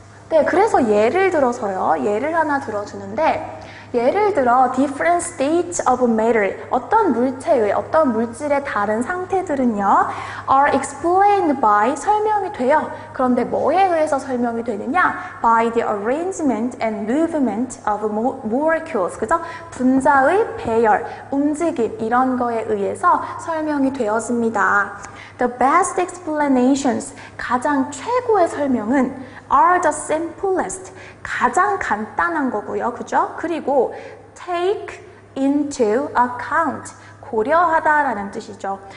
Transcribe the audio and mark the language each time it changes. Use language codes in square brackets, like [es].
[ko] 네, 그래서 예를 들어서요, 예를 하나 들어주는데, 예를 들어 [en] different states of matter, [ko] 어떤 물체의, 어떤 물질의 다른 상태들은요 [en] are explained by, [ko] 설명이 돼요. 그런데 뭐에 의해서 설명이 되느냐? [en] By the arrangement and movement of molecules, [ko] 그죠? 분자의 배열, 움직임 이런 거에 의해서 설명이 되어집니다. [en] The best explanations, [ko] 가장 최고의 설명은 [en] are the simplest, [ko] 가장 간단한 거고요. 그죠? 그리고 [en] take into account, [ko] 고려하다라는 뜻이죠.